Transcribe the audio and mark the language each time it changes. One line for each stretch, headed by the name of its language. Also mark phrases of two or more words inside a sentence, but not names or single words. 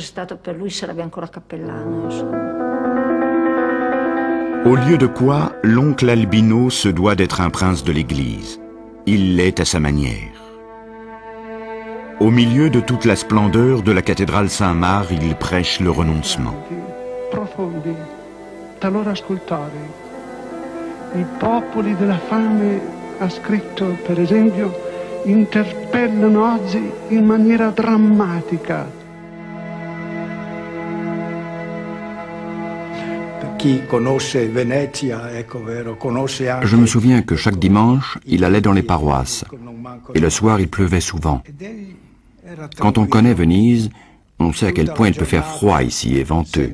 French: Au lieu de quoi, l'oncle Albino se doit d'être un prince de l'Église. Il l'est à sa manière. Au milieu de toute la splendeur de la cathédrale Saint-Marc, il prêche le renoncement.
Italian: Profondi, talora ascoltare. I popoli della fame, ha scritto per esempio, interpellano oggi in maniera drammatica.
French: Je me souviens que chaque dimanche, il allait dans les paroisses. Et le soir, il pleuvait souvent. Quand on connaît Venise, on sait à quel point il peut faire froid ici et venteux.